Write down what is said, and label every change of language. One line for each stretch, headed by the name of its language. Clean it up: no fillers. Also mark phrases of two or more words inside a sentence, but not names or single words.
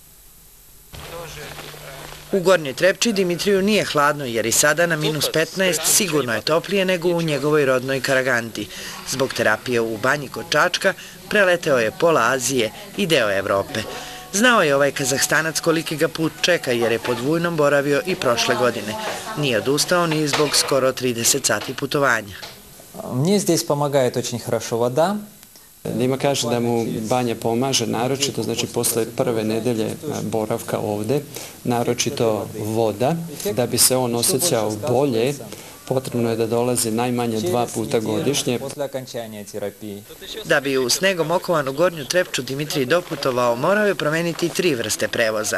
Serbian: U Gornjoj Trepči Dimitriju nije hladno jer i sada na -15 sigurno je toplije nego u njegovoj rodnoj Karaganti. Zbog terapije u banji kod Čačka preleteo je pola Azije i deo Evrope. Znao je ovaj Kazahstanac koliki ga put čeka jer je pod Vujnom boravio i prošle godine. Nije odustao ni zbog skoro 30 sati putovanja.
Russian: Мне здесь помогает очень хорошо вода.
Serbian: Dima kaže da mu banja pomaže naročito, znači posle prve nedelje boravka ovde, naročito voda. Da bi se on osjećao bolje, potrebno je da dolazi najmanje 2 puta godišnje. Da bi u snegom okovanu Gornju Trepču Dimitrij doputovao, morao je promeniti 3 vrste prevoza.